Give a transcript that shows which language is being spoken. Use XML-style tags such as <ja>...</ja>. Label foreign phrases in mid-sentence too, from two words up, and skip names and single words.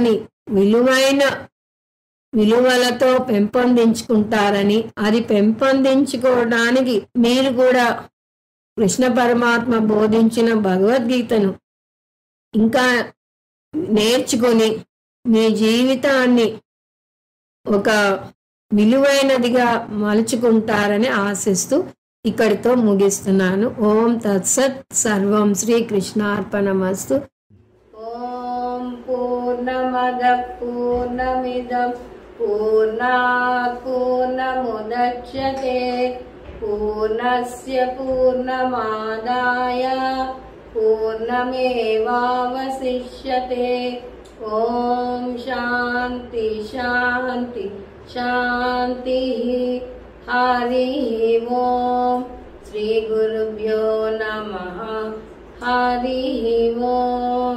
<te>జీవితాన్ని విలువైన విలువలతో పెంపొందించుకుంటారని, అది పెంపొందించుకోవడానికి మీరు కూడా కృష్ణ పరమాత్మ బోధించిన భగవద్గీతను ఇంకా నేర్చుకొని మీ జీవితాన్ని ఒక విలువైనదిగా మలుచుకుంటారని ఆశిస్తూ ఇక్కడితో ముగిస్తున్నాను.</te> <sa>ఓం తత్సత్. సర్వం శ్రీకృష్ణార్పణమస్తు. ఓం పూర్ణమద పూర్ణమిదం పూర్ణాత్ పూర్ణముదచ్యతే పూర్ణస్య పూర్ణమాదాయ పూర్ణమేవావశిష్యతే. ఓం శాంతి శాంతి శాంతి. హరి ఓం. శ్రీ గురుభ్యో నమః. హరి ఓం.</sa>